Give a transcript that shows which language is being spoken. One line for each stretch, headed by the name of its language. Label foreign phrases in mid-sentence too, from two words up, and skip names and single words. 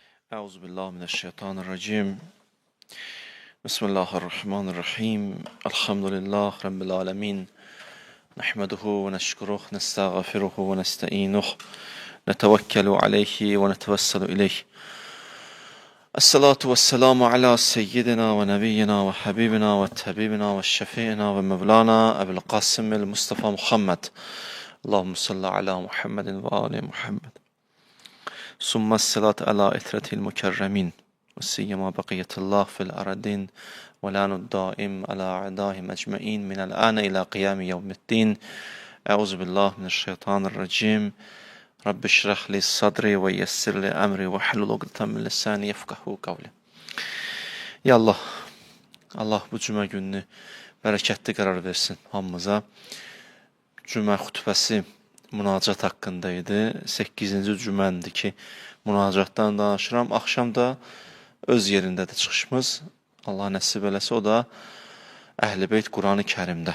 Arabic: أعوذ بالله من الشيطان الرجيم. بسم الله الرحمن الرحيم. الحمد لله رب العالمين. نحمده ونشكره، نستغفره ونستعينه. نتوكل عليه ونتوسل إليه. الصلاة والسلام على سيدنا ونبينا وحبيبنا وطبيبنا وشفيعنا ومولانا أبي القاسم المصطفى محمد. اللهم صل على محمد وآل محمد. ثم الصلاة على العترة المكرمين. وسيما بقية الله في الأرضين. واللعن الدائم على أعدائهم أجمعين من الآن إلى قيام يوم الدين. أعوذ بالله من الشيطان الرجيم. رب اشرح لي صدري ويسر لي أمري واحلل عقدة من لساني يفقهوا قولي.
Azerbaijani: Ya Allah, Allah bu cümə gününü bərəkətli qərar versin hamımıza. Cümə xutbəsi münacat haqqında idi. 8-ci cüməndir ki, münacatdan danışıram. Axşam da öz yerindədir çıxışımız. Allah nəsib eləsə, o da Əhl-i Beyt Qur'an-ı Kərimdə.